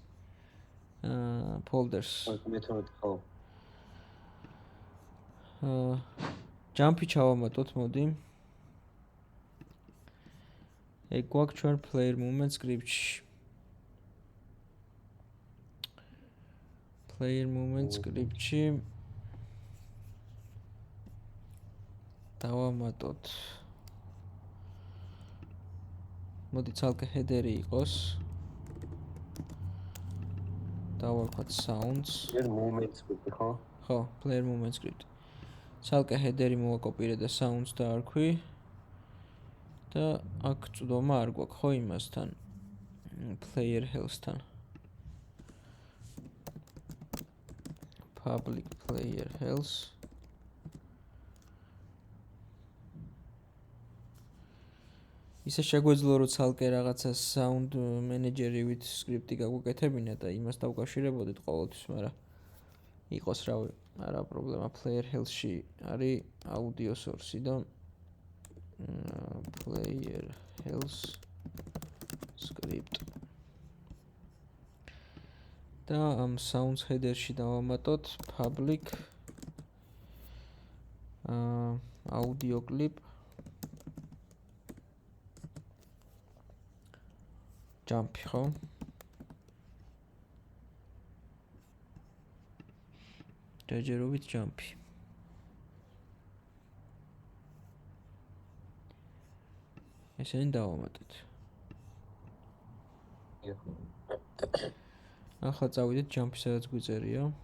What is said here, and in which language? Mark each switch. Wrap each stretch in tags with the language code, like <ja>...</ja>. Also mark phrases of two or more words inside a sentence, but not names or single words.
<ka>folders. მეთოდი ხო? ჯამპი ჩავამატოთ, მოდი. ეგ გვაქვს ჩვენ</ka> <en>player movement script-</en> <ka>ში.</ka> <en>player movement script-</en> <ka>ში დავამატოთ. მოდი ცალკე header-ი იყოს. დავარქვათ sounds.</ka> <en>player movement script</en> <ka>ხო? ხო,</ka> <en>player movement script.</en> <ka>ცალკე header-ი მოვაკოპირე და sounds დაარქვი. და აქ წვდომა არ გვაქვს ხო იმასთან?</ka> <en>player health-</en> <ka>თან.</ka> <en>public player health.</en> <ka>ისე შეგვეძლო რომ ცალკე რაღაცა</ka> <en>sound manager-</en> <ka>ივით script-ი გაგვეკეთებინა და იმას დავკავშირებოდით ყოველთვის, მაგრამ იყოს რავი, არა პრობლემა.</ka> <en>player health-</en> <ka>ში არის</ka> <en>audio source-</en> <ka>ი და</ka> <en>player health script.</en> <ka>და ამ</ka> <en>sounds header-</en> <ka>ში დავამატოთ</ka> <en>public audio clip jump</en> <ka>ხო? ჯერჯერობით jump-ი. ესენი დავამატეთ. ახლა წავიდეთ jump-ი, სადაც გვიწერია.</ka>